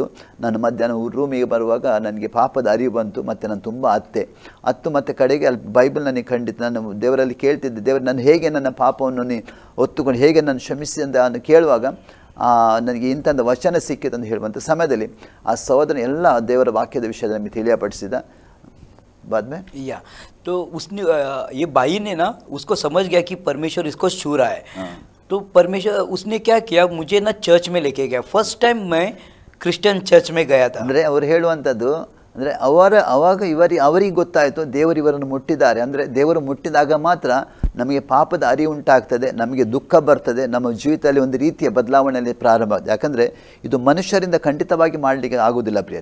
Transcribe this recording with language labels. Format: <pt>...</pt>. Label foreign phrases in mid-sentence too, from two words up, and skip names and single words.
<kn>ನಾನು ಮಧ್ಯಾಹ್ನ ರೂಮಿಗೆ ಬರುವಾಗ ನನಗೆ ಪಾಪದ ಅರಿವು ಬಂತು. ಮತ್ತು ನಾನು ತುಂಬ ಹತ್ತು ಮತ್ತು ಕಡೆಗೆ ಅಲ್ಲಿ ಬೈಬಲ್ ನನಗೆ ಖಂಡಿತ ನಾನು ದೇವರಲ್ಲಿ ಕೇಳ್ತಿದ್ದೆ, ದೇವರು ನಾನು ಹೇಗೆ ನನ್ನ ಪಾಪವನ್ನು ಹೊತ್ತುಕೊಂಡು ಹೇಗೆ ನಾನು ಕ್ಷಮಿಸಿ ಅಂತ ನಾನು ಕೇಳುವಾಗ ನನಗೆ ಇಂಥದ್ದು ವಚನ ಸಿಕ್ಕಿತು ಅಂತ ಹೇಳುವಂಥ ಸಮಯದಲ್ಲಿ ಆ ಸಹೋದರ ಎಲ್ಲ ದೇವರ ವಾಕ್ಯದ ವಿಷಯದ ನಮಗೆ ತಿಳಿಯಪಡಿಸಿದ.</kn> <hi>बाद में तो उसने ये भाई ने ना उसको समझ गया कि परमेश्वर इसको छू रहा है. तो परमेश्वर उसने क्या किया, मुझे ना चर्च में लेके गया।</hi> <en>first time</en> <hi>मैं क्रिश्चियन चर्च में गया था।</hi> <kn>ಅಂದರೆ ಅವ್ರು ಹೇಳುವಂಥದ್ದು ಅಂದರೆ ಅವಾಗ ಅವರಿಗೆ ಗೊತ್ತಾಯಿತು ದೇವರು ಇವರನ್ನು ಮುಟ್ಟಿದ್ದಾರೆ. ಅಂದರೆ ದೇವರು ಮುಟ್ಟಿದಾಗ ಮಾತ್ರ ನಮಗೆ ಪಾಪದ ಅರಿವು ಉಂಟಾಗ್ತದೆ, ನಮಗೆ ದುಃಖ ಬರ್ತದೆ, ನಮ್ಮ ಜೀವಿತದಲ್ಲಿ ಒಂದು ರೀತಿಯ ಬದಲಾವಣೆಯಲ್ಲಿ ಪ್ರಾರಂಭ ಆಗುತ್ತೆ. ಯಾಕಂದರೆ ಇದು ಮನುಷ್ಯರಿಂದ ಖಂಡಿತವಾಗಿ ಮಾಡಲಿಕ್ಕೆ ಆಗೋದಿಲ್ಲ ಪ್ರಿಯರೇ.</kn>